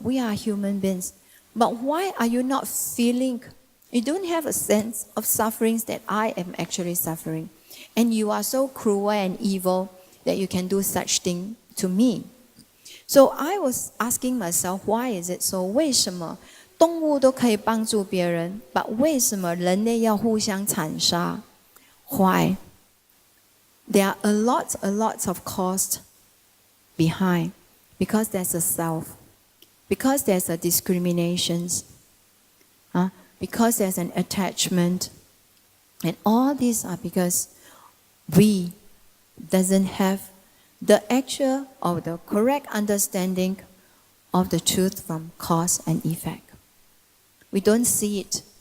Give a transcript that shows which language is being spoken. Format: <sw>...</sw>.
<en>We are human beings. But why are you not feeling? You don't have a sense of sufferings that I am actually suffering, and you are so cruel and evil that you can do such thing to me. So I was asking myself, why is it so?</en> <zh>为什么动物都可以帮助别人，</zh> <en>but</en> <zh>为什么人类要互相残杀？</zh> <en>Why? There are a lot of cost behind, because there's a self, because there's a discriminations, because there's an attachment, and all these are because we doesn't have the actual or the correct understanding of the truth from cause and effect. We don't see it.</en>